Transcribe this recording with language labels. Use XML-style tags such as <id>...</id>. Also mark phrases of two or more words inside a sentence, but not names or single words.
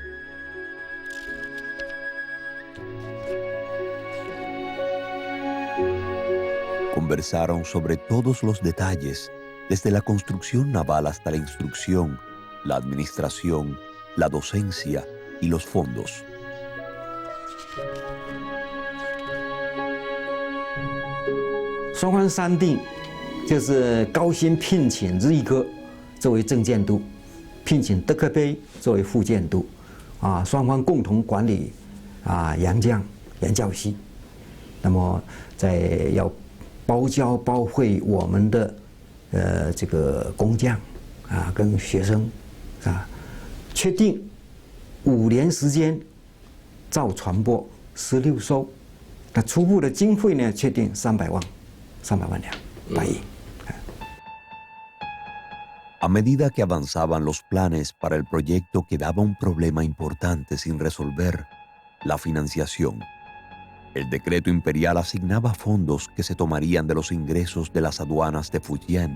<es>Conversaron sobre todos los detalles, desde la construcción naval hasta la instrucción, la administración, la docencia y los fondos.</es> <zh>双方商定，就是高薪聘请日一科作为正监督，聘请德克碑作为副监督，双方共同管理洋将、洋教习。那么要包教包会我们的这个工匠跟学生确定5年时间造船舶16艘，那初步的经费呢确定300万两白银。</zh> <es>A medida que avanzaban los planes para el proyecto quedaba un problema importante sin resolver: la financiación. El decreto imperial asignaba fondos que se tomarían de los ingresos de las aduanas de Fujian.</es>